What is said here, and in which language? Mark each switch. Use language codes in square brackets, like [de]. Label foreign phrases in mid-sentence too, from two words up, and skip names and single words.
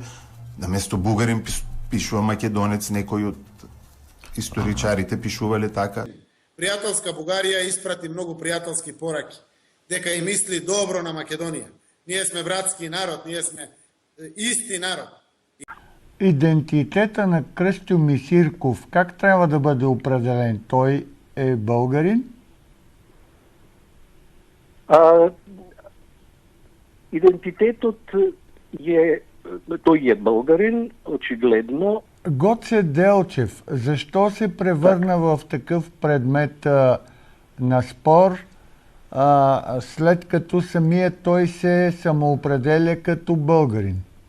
[mk] Наместо бугарин пишува македонец, некои од историчарите пишувале така. Пријателска Бугарија испрати многу пријателски пораки, дека и мисли добро на Македонија. Ние сме братски народ, ние сме исти народ. [bg] Идентитета на Крстю Мисирков, как трябва да бъде определен? Той е българин? [mk] Идентитетот тој е българин, очигледно. [bg] Гоце Делчев, защо се превърна в такъв предмет на спор, след като самият той се самоопределя като българин?